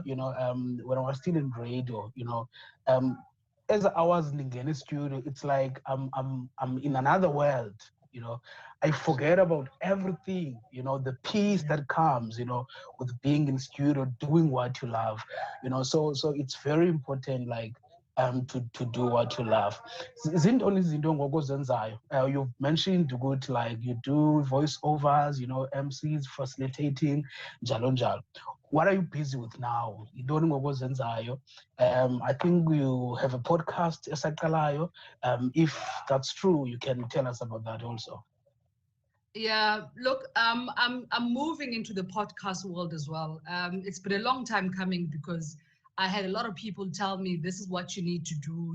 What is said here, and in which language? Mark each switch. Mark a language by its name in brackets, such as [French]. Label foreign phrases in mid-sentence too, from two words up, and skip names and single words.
[English] when I was still in radio, um, as I was in the studio, it's like I'm in another world. You know, I forget about everything. The peace Yeah. that comes, with being in studio, doing what you love. So it's very important, like, to do what you love. [Xhosa] Zintoni izinto ngoku ozenzayo. [English] You've mentioned good, like you do voiceovers, MCs, facilitating, [Xhosa] njalo njalo. [English] What are you busy with now? [Xhosa] Yintoni ngoku ozenzayo? [English] I think you have a podcast esaqalayo. If that's true, you can tell us about that also. Yeah, look, I'm moving into the podcast world as well. It's been a long time coming because I had a lot of people tell me this is what you need to do.